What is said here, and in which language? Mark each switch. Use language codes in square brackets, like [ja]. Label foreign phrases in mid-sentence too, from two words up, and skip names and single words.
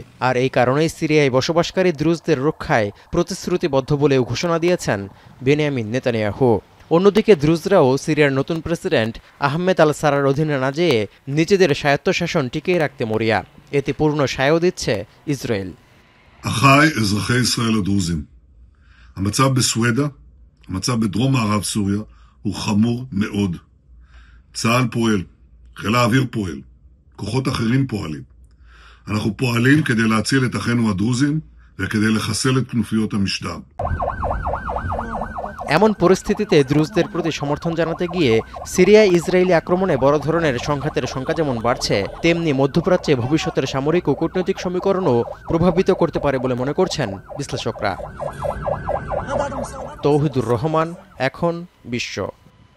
[bn] আর এই কারণেই সিরিয়ায় বসবাসকারী দ্রুজদের রক্ষায় প্রতিশ্রুতিবদ্ধ বলেও ঘোষণা দিয়েছেন বেনিয়ামিন নেতানিয়াহু। অন্যদিকে দ্রুজরাও সিরিয়ার নতুন প্রেসিডেন্ট আহমেদ আল সারার অধীনে না যেয়ে নিজেদের স্বায়ত্তশাসন টিকিয়ে রাখতে মরিয়া। এতে পূর্ণ সায়ও দিচ্ছে ইসরায়েল। [he] אחיי אזרחי ישראל הדרוזים, המצב בסואדה, המצב בדרום מערב סוריה הוא חמור מאוד. צה"ל פועל, חיל האוויר פועל, כוחות אחרים פועלים. אנחנו פועלים כדי להציל את אחינו הדרוזים וכדי לחסל את כנופיות המשטר. [bn] এমন পরিস্থিতিতে দ্রুজদের প্রতি সমর্থন জানাতে গিয়ে সিরিয়ায় ইসরায়েলি আক্রমণে বড় ধরনের সংঘাতের শঙ্কা যেমন বাড়ছে, তেমনি মধ্যপ্রাচ্যে ভবিষ্যতের সামরিক ও কূটনৈতিক সমীকরণও প্রভাবিত করতে পারে বলে মনে করছেন বিশ্লেষকরা। তৌহিদুর রহমান, এখন বিশ্ব।